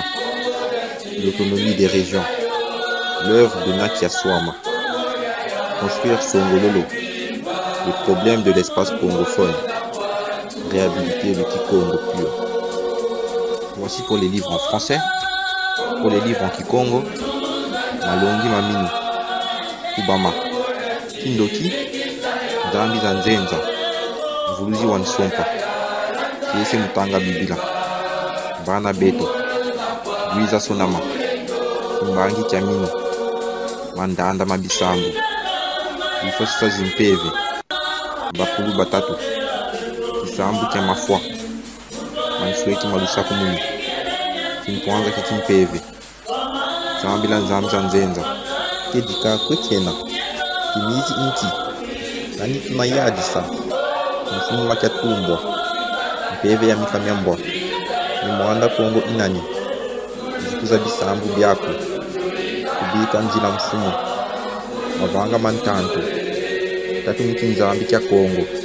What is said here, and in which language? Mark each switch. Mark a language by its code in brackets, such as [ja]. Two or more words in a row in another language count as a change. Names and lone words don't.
[fr] L'autonomie des régions. L'œuvre de Nakia Swama. Construire Songololo. Les problèmes de l'espace congophone. Réhabiliter le Kikongo pur. Voici pour les livres en français. Pour les livres en Kikongo, Malongi Mamini, Kubama, Kindoki, Zambi Zanzenza, Vuluzi Wansompa, Kiese Mutanga Bibila, Bana Beto, Luisa Sonama, Mbangi Chamino, Mandanda Mabisambu, Ifosa Zimpeve, Bakulu Batatu, Kisambu Kiamafwa, Mansweki Malusaku Muni, Kimpwanza Kikimpeve, Zambila Zamza Nzenza, Kedika Kwekena, Kimizi Inti, Nani Kimayadisa, Mfumu Makiatumbwa, Mpeve ya Mikamiambwa, Mwanda Kongo Inani, Zikuza Bisambu Byako, Kubika Nzila Mfumu, Mavanga Mantanto, Tatumiki Nzambi Kya Kongo,